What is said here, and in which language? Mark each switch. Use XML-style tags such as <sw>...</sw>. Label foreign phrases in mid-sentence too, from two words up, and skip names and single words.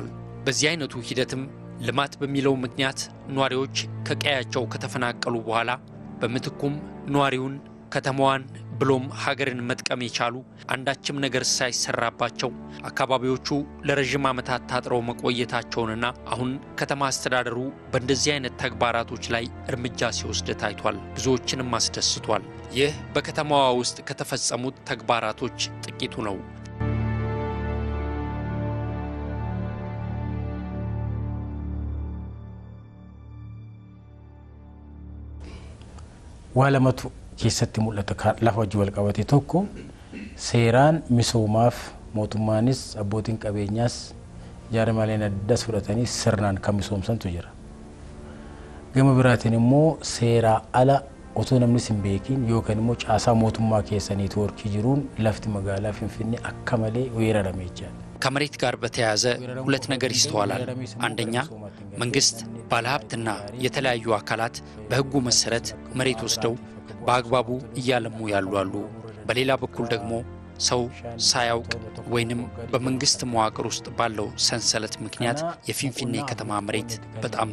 <am>በዚህ አይነቱ ሂደትም ልማት በሚለው ምክንያት ኗሪዎች ከቀያቸው ከተፈናቀሉ በኋላ በምትኩም ኗሪውን ከተማዋን ብሎም ሀገርን መጥቀም የቻሉ አንዳችም ነገር ሳይሰራባቸው አካባቢዎቹ ለረጅም ዓመታት ታጥረው መቆየታቸውንና አሁን ከተማ አስተዳደሩ በእንደዚህ አይነት ተግባራቶች ላይ እርምጃ ሲወስድ ታይቷል። ብዙዎችንም አስደስቷል። ይህ በከተማዋ ውስጥ ከተፈጸሙት ተግባራቶች ጥቂቱ ነው።</am> <om>ዋለመቱ keessatti mul'ata lafa hojii wal qabate tokko seeraan misoomaaf mootummaanis abbootiin qabeenyaas jaarmaaleen addas fudhatanii sirnaan kan misoomsantu jira. Gama biraatiin immoo seeraa ala otoo namni hin beekin yookaan immoo caasaa mootummaa keessanii toorkii jiruun lafti magaalaa Finfinnee akka malee weeraramee jira.</om> <am>ከመሬት ጋር በተያያዘ ሁለት ነገር ይስተዋላል። አንደኛ መንግስት፣ ባለሀብትና የተለያዩ አካላት በህጉ መሰረት መሬት ወስደው በአግባቡ እያለሙ ያሉ አሉ። በሌላ በኩል ደግሞ ሰው ሳያውቅ ወይንም በመንግስት መዋቅር ውስጥ ባለው ሰንሰለት ምክንያት የፊንፊኔ ከተማ መሬት በጣም</am>